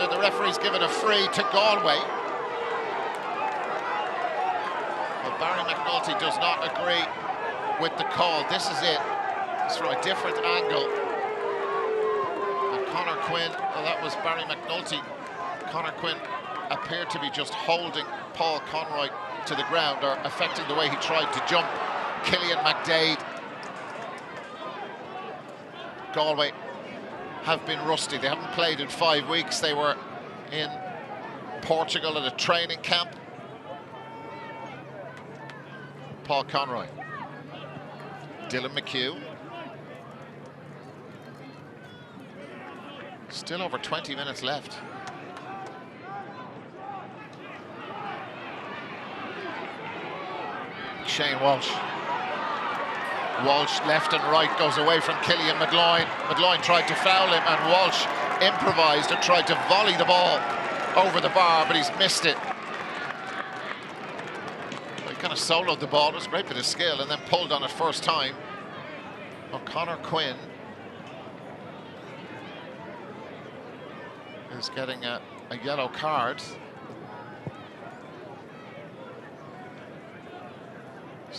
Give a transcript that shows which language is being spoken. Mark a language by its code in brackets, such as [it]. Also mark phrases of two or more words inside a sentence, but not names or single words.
[en] The referee's given a free to Galway. Well, Barry McNulty does not agree with the call. This is it. It's from a different angle. Conor Quinn, well, that was Barry McNulty. Conor Quinn appeared to be just holding Paul Conroy to the ground, or affecting the way he tried to jump. Cillian McDaid. Galway have been rusty. They haven't played in 5 weeks. They were in Portugal at a training camp. Paul Conroy. Dylan McHugh. Still over 20 minutes left. Shane Walsh. Walsh left and right, goes away from Killian McLoyne. McLoyne tried to foul him, and Walsh improvised and tried to volley the ball over the bar, but he's missed it. He kind of soloed the ball. It was a great bit of skill, and then pulled on it first time. Well, Conor Quinn is getting a yellow card.